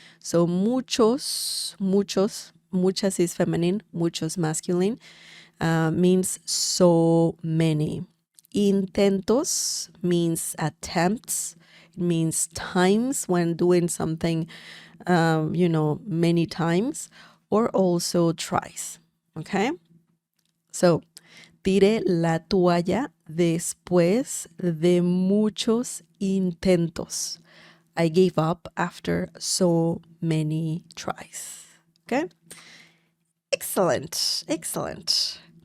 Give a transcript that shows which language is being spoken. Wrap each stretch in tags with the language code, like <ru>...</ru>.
<en>So muchas is feminine, muchos masculine, means so many. Intentos means attempts, it means times when doing something, many times, or also tries, okay?</en> <es>So, tiré la toalla después de muchos intentos.</es> <en>I gave up after so many tries. Okay? Excellent. Excellent.</en>